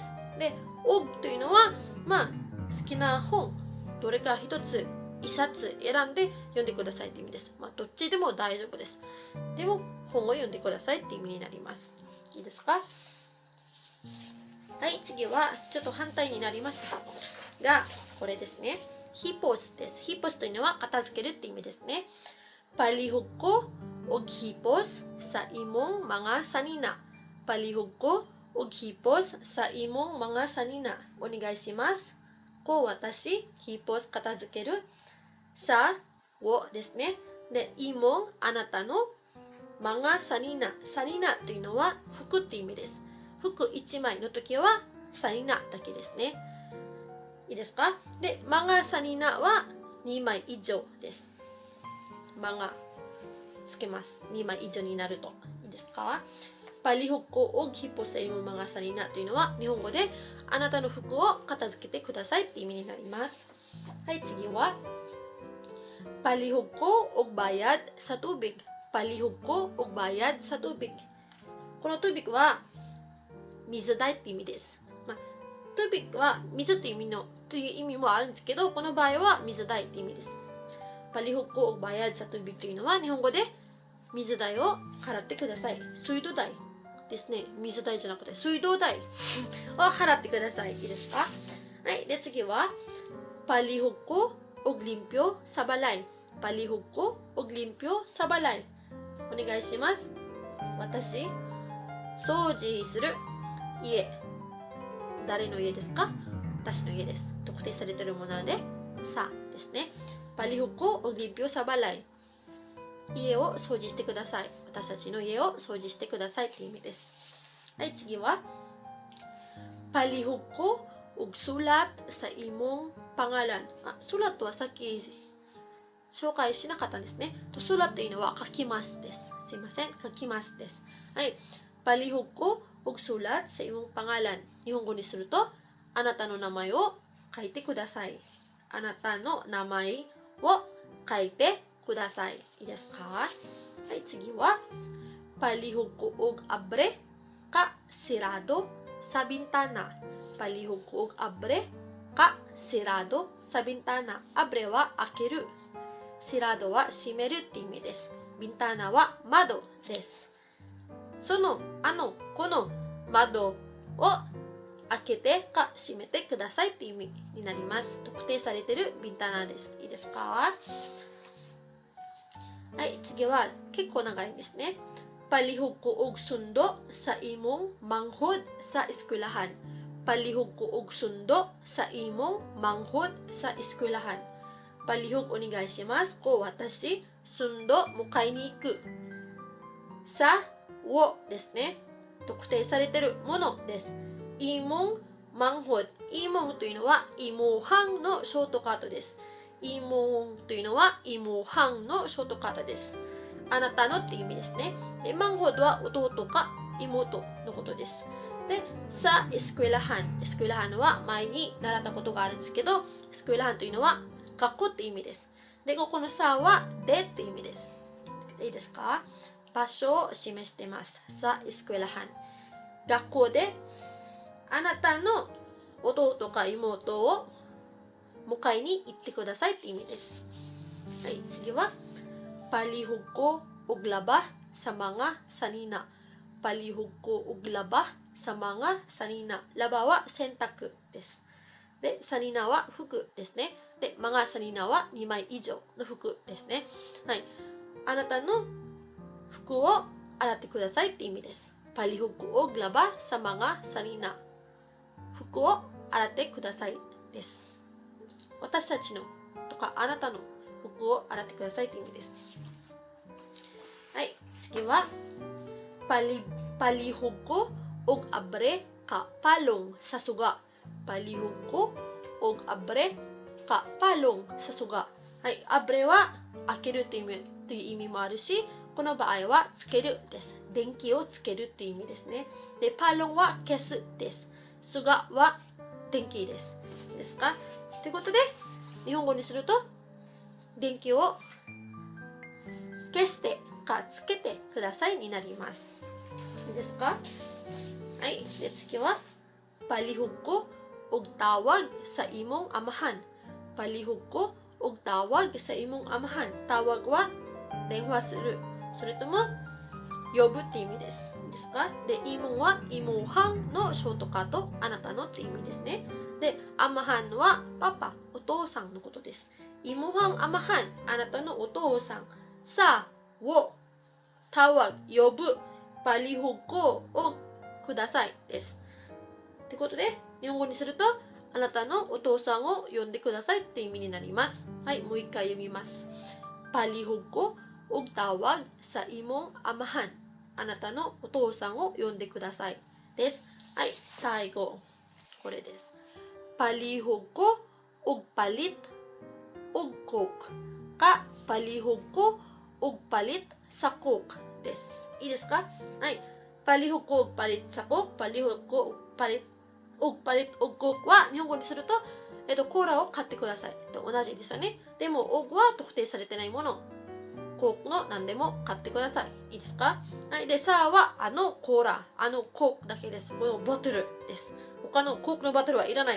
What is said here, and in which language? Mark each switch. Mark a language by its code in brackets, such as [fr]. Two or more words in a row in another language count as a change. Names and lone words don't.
[ja] で、オグというのは好きな本どれか一冊選んで読んでくださいという意味です。どっちでも大丈夫です。でも本を読んでくださいっていう意味になります。いいですか？はい、次はちょっと反対になりましたが、これですね。ヒポスです。ヒポスというのは片付けるって意味ですね。 [ceb] palihog ko og hipos sa imong mga sanina。palihog ko og hipos sa imong mga sanina。 [ja] お願いします。こう私、ヒポス片付ける。さをですね。で、imongあなたの [ceb] mga sanina。 [ja] sanina というのは服って意味です。服1枚の時はサニナだけですね。いいですか？で、マガサニナは2枚以上です。マガつけます。2枚以上になると。いいですか？ [ceb] palihog ko og hipos sa imong mga sanina [ja] というのは日本語であなたの服を片付けてくださいって意味になります。はい、次は [ceb] palihog ko og bayad sa tubig。 palihog ko og bayad sa tubig。 [ja] このトゥビックは水代って意味です。トゥビックは水という意味もあるんですけど、この場合は水代って意味です。 [ceb] palihog ko og bayad sa tubig [ja] というのは日本語で水代を払ってください。水道代ですね。水代じゃなくて水道代を払ってください。いいですか？はい。で、次は [ceb] palihog ko og limpyo sa balay。 palihog ko og limpyo sa balay。 [ja] お願いします。私、掃除する。家。誰の家ですか？私の家です。特定されているもので、さですね。 [ceb] palihog og limpyo sa balay。 [ja] 家を掃除してください。私たちの家を掃除してくださいっていう意味です。はい、次は、 [ceb] palihog ko og sulat sa imong pangalan。 [ja] sulat はさっき紹介しなかったんですね。sulat というのは書きますです。すいません、書きますです。 [ceb] はい、palihog ko og sulat sa imong pangalan。 [ja] 日本語にすると、あなたの名前を書いてください。あなたの名前を書いてください。いいですか？はい、次は、 [ceb] palihog ko og abre ka sirado sa bintana。palihog ko og abre ka sirado sa bintana。abre は開ける。sirado [ja] は閉めるって意味です。 [ceb] bintana は窓です。 [ja] この窓を開けてか閉めてくださいって意味になります。特定されているビンタナです。いいですか？はい、次は結構長いんですね。 [ceb] palihog ko og sundo sa imong manghod sa eskwelahan。palihog ko og sundo sa imong manghod sa eskwelahan。palihog お願いします。 [ja] こう私、sundo 迎えに行く。さをですね。特定されているものです。 [ceb] imong manghod。 [ja] imong というのはimuhangのショートカットです。imong というのはimuhangのショートカットです。あなたのって意味ですね。で、manghod は弟か妹のことです。で、さ、eskwelahan。eskwelahan は前に習ったことがあるんですけど、eskwelahan というのは学校って意味です。で、ここのさはでって意味です。いいですか？場所を示しています。 [ceb] sa eskwelahan. [ja] 学校であなたの弟か妹を迎えに行ってくださいって意味です。はい、次は、 [ceb] palihog ko og labah sa mga sanina。palihog ko og labah sa mga sanina。labah は洗濯です。 [ja] で、sanina は服ですね。で、 [ceb] mga sanina [ja] は2枚以上の服ですね。はい。あなたの服を洗ってくださいって意味です。 [ceb] palihog ko og labah sa mga sanina。 [ja] 服を洗ってくださいです。私たちのとかあなたの服を洗ってくださいという意味です。はい、次は [ceb] palihog ko og abre ka palong sa suga。palihog ko og abre ka palong sa suga。 [ja] はい、abre は開けるという意味もあるし、この場合はつけるです。電気をつけるという意味ですね。で、palong は消すです。すがは電気です。いいですか？ということで、日本語にすると、電気を消してかつけてくださいになります。いいですか？はい。で、次は、 [ceb] palihog ko og tawag sa imong amahan。palihog ko og tawag sa imong amahan。tawag は電話する。 [ja] それとも、呼ぶって意味です。いいですか？で、imong はimuhangのショートカット、あなたのって意味ですね。で、amahan はパパ、お父さんのことです。 [ceb] imuhang amahan、 [ja] あなたのお父さん。さを、tawag、呼ぶ、 [ceb] palihog ko [ja] をくださいです。ってことで、日本語にすると、あなたのお父さんを呼んでくださいって意味になります。はい、もう一回読みます。 [ceb] palihog ko og tawag sa imong amahan。 [ja] あなたのお父さんを呼んでくださいです。はい、最後。これです。 [ceb] palihog ko og palit og coke。 [ja] か、 [ceb] palihog ko og palit sa coke [ja] です。いいですか？ [ceb] はい。palihog ko og palit sa coke、palihog ko og palit og coke [ja] は日本語にすると、コーラを買ってくださいと同じですよね。でも、og は特定されてないもの。コークの何でも買ってください。いいですか？はい。で、さあはあのコーラ、あのコークだけです。このボトルです。他のコークのボトルはいらない。